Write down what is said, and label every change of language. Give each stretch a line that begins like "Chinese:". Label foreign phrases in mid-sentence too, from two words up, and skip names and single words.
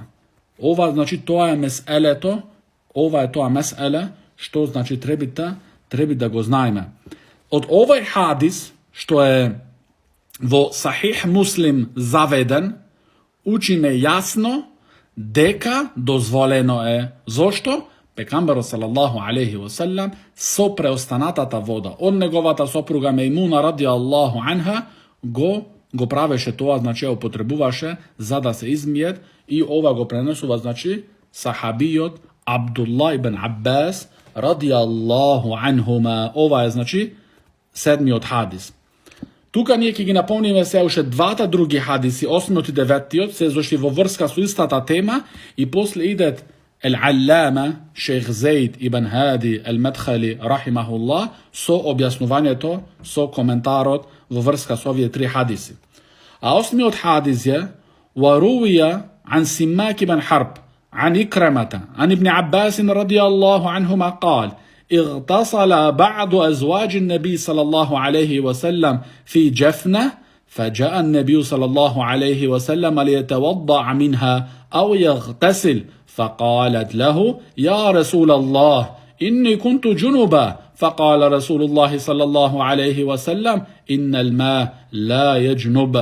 Macedonian: Ова, значи, тоа е меселето, ова е тоа меселе, што, значи, треба да го знаеме. Од овај хадис, што е во Сахих Муслим заведен, учиме јасно дека дозволено е. Зошто? пекамберот
Arabic: صلى الله عليه وسلم
Macedonian: со преостанатата вода. Од неговата сопруга Мејмуна
Arabic: رضي الله عنها
Macedonian: го правеше тоа, значи употребуваше за да се измиет, и ова го пренесува, значи, сахабиот Абдулла ибн Аббас
Arabic: رضي الله عنهما.
Macedonian: Ова е, значи, седмиот хадис. Тука ние ќе ги напомниме се уште двата други хадиси, 8 и 9, се зашли во врска со истата тема, и после идет Ал-Аллама Шейх Зейд ибн Хади Ал-Медхали рахимахуллах со објаснувањето, со коментарот во врска со овие три хадиси.
Arabic: А 8-миот хадис е وروي عن سماك بن حرب عن إكرمة عن ابن عباس رضي الله عنهما قال اغتسل بعض أزواج النبي صلى الله عليه وسلم في جفنة فجاء النبي صلى الله عليه وسلم ليتوضأ منها أو يغتسل فقالت له يا رسول الله إني كنت جنبا فقال رسول الله صلى الله عليه وسلم إن الماء لا يجنب.